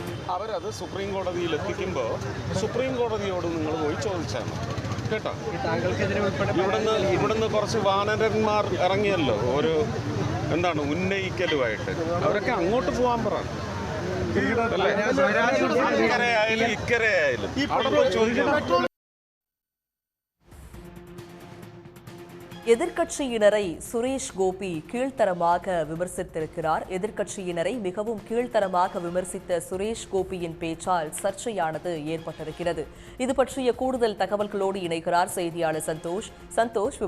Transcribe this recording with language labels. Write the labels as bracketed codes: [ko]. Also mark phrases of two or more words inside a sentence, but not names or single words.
[ml] അവരത് സുപ്രീം കോടതിയിൽ എത്തിക്കുമ്പോൾ സുപ്രീം കോടതിയോട് നിങ്ങൾ പോയി ചോദിച്ചാൽ മതി കേട്ടോ. ഇവിടുന്ന് കുറച്ച് വാനരന്മാർ ഇറങ്ങിയല്ലോ ഒരു എന്താണ് ഉന്നയിക്കലുമായിട്ട്, അവരൊക്കെ അങ്ങോട്ട് പോകാൻ പറ. ഇക്കരയായാലും ഇക്കരയായാലും അവിടെ പോയി ചോദിക്കണം. [ta] எதிர்க்கட்சியினரை சுரேஷ் கோபி கீழ்த்தரமாக விமர்சித்திருக்கிறார். எதிர்க்கட்சியினரை மிகவும் கீழ்த்தரமாக விமர்சித்த சுரேஷ் கோபியின் பேச்சால் சர்ச்சையானது ஏற்பட்டிருக்கிறது. இது பற்றிய கூடுதல் தகவல்களோடு இணைகிறார் செய்தியாளர் சந்தோஷ்.